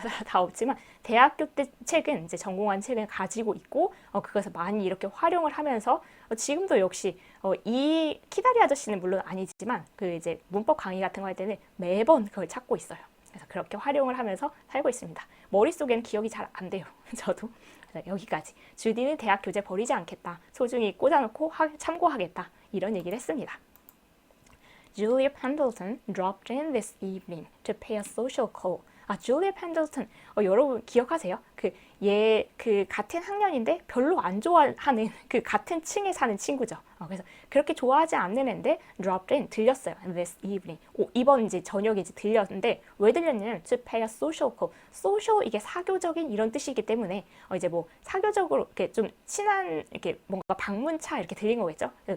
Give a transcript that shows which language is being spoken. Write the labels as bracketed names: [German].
[Korean] 다 없지만 대학교 때 책은 이제 전공한 책은 가지고 있고, 그것을 많이 이렇게 활용을 하면서 지금도 역시 이 키다리 아저씨는 물론 아니지만 그 이제 문법 강의 같은 거 할 때는 매번 그걸 찾고 있어요. 그래서 그렇게 활용을 하면서 살고 있습니다. 머릿속에는 기억이 잘 안 돼요. 저도. 여기까지. 주디는 대학 교재 버리지 않겠다. 소중히 꽂아놓고 참고하겠다. 이런 얘기를 했습니다. [English] Julia Pendleton dropped in this evening to pay a social call. [Korean] 줄리아 펜들턴. 여러분 기억하세요? 그 같은 학년인데 별로 안 좋아하는 그 같은 층에 사는 친구죠. 그래서 그렇게 좋아하지 않는 애인데 [English] dropped in, [Korean] 들렸어요. [English] This evening. [Korean] 이번 이제 저녁에 이제 들렸는데 왜 들렸냐면 [English] to pay a social call. [Korean] social 이게 사교적인 이런 뜻이기 때문에 이제 뭐 사교적으로 이렇게 좀 친한 이렇게 뭔가 방문차 이렇게 들린 거겠죠.